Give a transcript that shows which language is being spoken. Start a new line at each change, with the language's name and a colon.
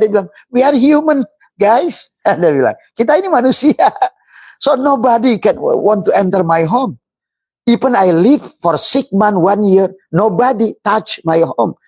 Indonesian: Dia bilang,
English: we are human, guys.
Indonesian: Dia bilang, kita ini manusia.
English: So nobody can want to enter my home. Even I live for 6 months, 1 year, nobody touch my home.